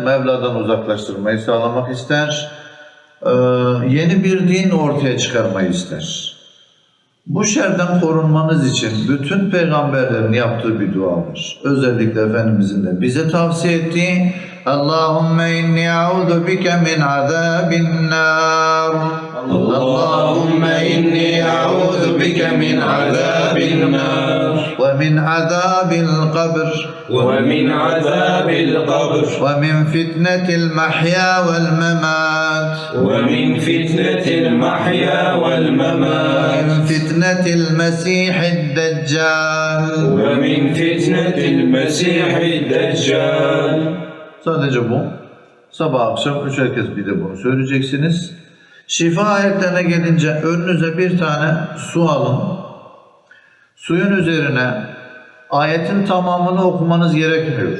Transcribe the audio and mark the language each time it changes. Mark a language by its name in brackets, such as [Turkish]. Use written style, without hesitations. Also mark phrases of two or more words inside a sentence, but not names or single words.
[Turkish] Mevla'dan uzaklaştırmayı sağlamak ister. Yeni bir din ortaya çıkarmayı ister. Bu şerden korunmanız için bütün peygamberlerin yaptığı bir dua var. Özellikle Efendimizin de bize tavsiye ettiği [Arabic] اللهم إني أعوذ بك من عذاب النار. اللهم إني أعوذ بك من عذاب النار ومن عذاب القبر ومن عذاب القبر ومن فتنة المحيا والممات ومن فتنة المحيا والممات من فتنة المسيح الدجال ومن فتنة المسيح الدجال. [Turkish] Sadece bu. Sabah akşam 3'er kez bir de bunu söyleyeceksiniz. Şifa ayetlerine gelince önünüze bir tane su alın. Suyun üzerine ayetin tamamını okumanız gerekmiyor.